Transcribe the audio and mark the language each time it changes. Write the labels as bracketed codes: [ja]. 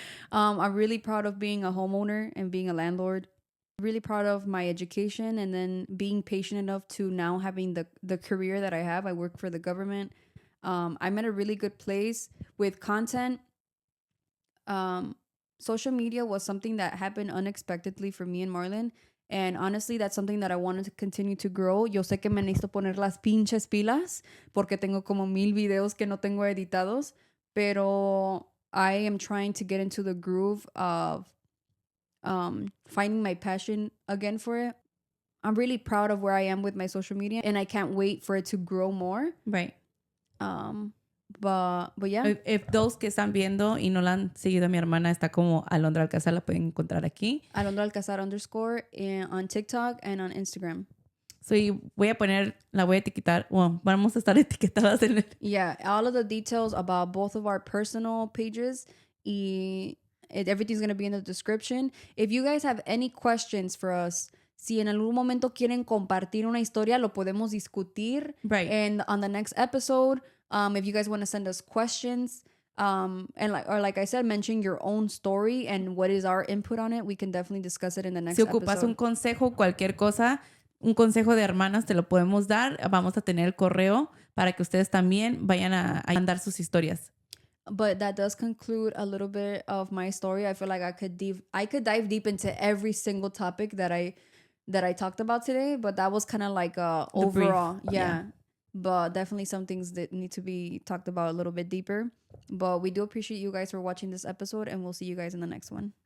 [en] I'm really proud of being a homeowner and being a landlord. Really proud of my education, and then being patient enough to now having the career that I have. I work for the government. I'm at a really good place with content. Social media was something that happened unexpectedly for me and Marlon. And honestly, that's something that I wanted to continue to grow. [es] Yo sé que me necesito poner las pinches pilas porque tengo como 1000 videos que no tengo editados. [en] Pero I am trying to get into the groove of finding my passion again for it. I'm really proud of where I am with my social media, and I can't wait for it to grow more. Right. But yeah. If those [es] que están viendo y no la han seguido a mi hermana, está como Alondra Alcázar, la pueden encontrar aquí. [en] Alondra Alcázar _ on TikTok and on Instagram. [es] So, y la voy a etiquetar. Well, vamos a estar etiquetadas en el... [en] Yeah, all of the details about both of our personal pages, everything's going to be in the description. If you guys have any questions for us, [es] si en algún momento quieren compartir una historia, lo podemos discutir. [en] Right. And on the next episode, if you guys want to send us questions, and like I said, mention your own story and what is our input on it, we can definitely discuss it in the next [es] Si ocupas [en] episode. [es] un consejo, cualquier cosa, un consejo de hermanas, te lo podemos dar. Vamos a tener el correo para que ustedes también vayan a mandar sus historias. [en] But that does conclude a little bit of my story. I feel like I could dive deep into every single topic that I talked about today, but that was kind of like overall. Yeah. But definitely some things that need to be talked about a little bit deeper. But we do appreciate you guys for watching this episode, and we'll see you guys in the next one.